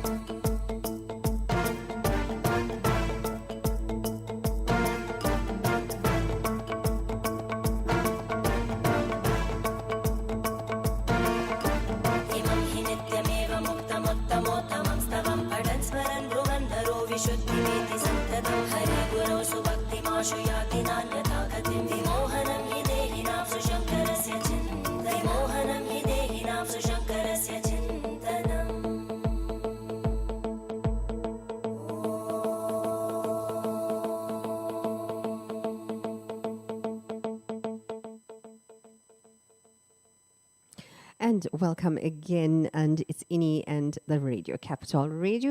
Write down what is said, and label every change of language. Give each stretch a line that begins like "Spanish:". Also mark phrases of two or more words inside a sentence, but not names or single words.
Sanskrit: इमं हि नित्यमेव मुक्तमुत्तमोत्तमं स्तवं पठन् स्मरन् ब्रुवन् नरो विशुद्धिमेति सन्ततं हरे गुरौ सुभक्तिमाशु याति नान्यथा गतिं विमोहनं हि देहिनाप्सु शङ्करस्य चिन्तनं विमोहनं हि देहिनाप्सु शङ्करस्य चिन्तनम्
English: And welcome again, and it's Ini and the Radio Capital Radio.